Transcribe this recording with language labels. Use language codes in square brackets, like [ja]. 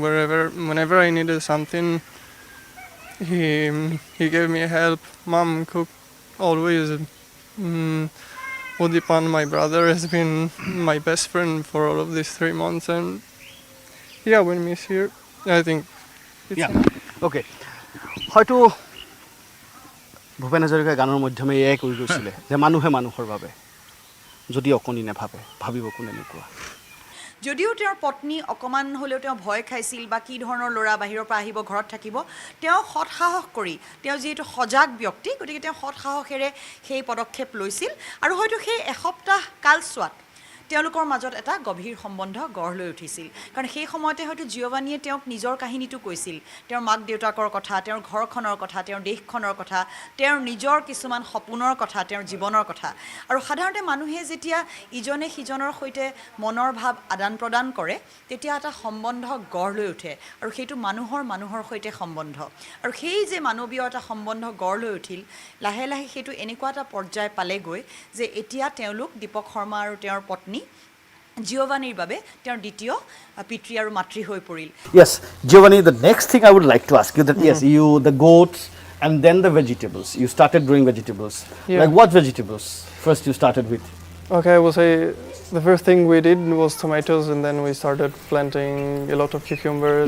[en] Whenever I needed something, he gave me help. Mom cooked always. Udipan, my brother, has been my best friend for all of these 3 months, and when he's here, I think it's Okay. [as] হয়তো ভূপেন হাজৰিকাৰ গানৰ মাধ্যমে এয়াই কৈ গৈছিলে যে মানুহে মানুহৰ বাবে যদি অকণি নাভাবে ভাবিব কোনে এনেকুৱা যদিও তেওঁৰ পত্নী অকণমান হ'লেও তেওঁ ভয় খাইছিল বা কি ধৰণৰ ল'ৰা বাহিৰৰ পৰা আহিব ঘৰত থাকিব তেওঁ সৎসাহস কৰি তেওঁ যিহেতু সজাগ ব্যক্তি গতিকে তেওঁ সৎসাহসেৰে সেই পদক্ষেপ লৈছিল আৰু হয়তো সেই এসপ্তাহ কালছোৱাত তেওঁলোকৰ মাজত এটা গভীৰ সম্বন্ধ গঢ় লৈ উঠিছিল কাৰণ সেই সময়তে হয়তো জিঅ'ভানিয়ে তেওঁক নিজৰ কাহিনীটো কৈছিল তেওঁৰ মাক দেউতাকৰ কথা তেওঁৰ ঘৰখনৰ কথা তেওঁৰ দেশখনৰ কথা তেওঁৰ নিজৰ কিছুমান সপোনৰ কথা তেওঁৰ জীৱনৰ কথা আৰু সাধাৰণতে মানুহে যেতিয়া ইজনে সিজনৰ সৈতে মনৰ ভাৱ আদান প্ৰদান কৰে তেতিয়া এটা সম্বন্ধ গঢ় লৈ উঠে আৰু সেইটো মানুহৰ সৈতে সম্বন্ধ আৰু সেই যে মানৱীয় এটা সম্বন্ধ গঢ় লৈ উঠিল লাহে লাহে সেইটো এনেকুৱা এটা পৰ্যায় পালেগৈ যে এতিয়া তেওঁলোক দীপক শৰ্মা আৰু তেওঁৰ পত্নী জিঅ'ভানিৰ বাবে তেওঁৰ দ্বিতীয় পিতৃ আৰু মাতৃ হৈ পৰিল [en] Yes, Giovanni, the next thing I would like to ask you that yes, the goats and then the vegetables. You started growing vegetables. Yeah. Like what vegetables first you started with? Okay, I will say the first thing we did was tomatoes, and then we started planting a lot of cucumbers.